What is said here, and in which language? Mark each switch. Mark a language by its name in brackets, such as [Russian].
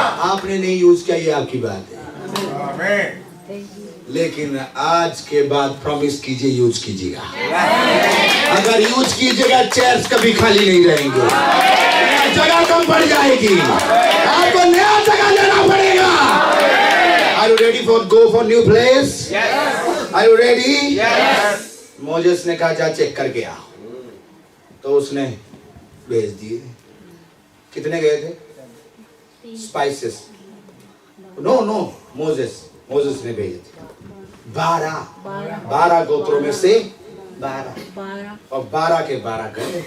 [Hindi] आपने नहीं यूज किया, ये आपकी बात है। लेकिन आज के बाद प्रॉमिस कीजिए, यूज कीजिएगा। अगर यूज कीजिएगा, चेयर्स कभी खाली नहीं रहेंगे, जगह कम पड़ जाएगी, आपको नया जगह लेना पड़ेगा। [English] Are you ready for go for new place? Yes. Are you ready? Yes. [Hindi] Moses ने कहा जा चेक करके आओ, तो उसने भेज दिए। कितने गए थे? स्पाइसेस। नो मोजेस ने भेजे थे 12 गोत्रों में से 12 और 12 के 12 गए।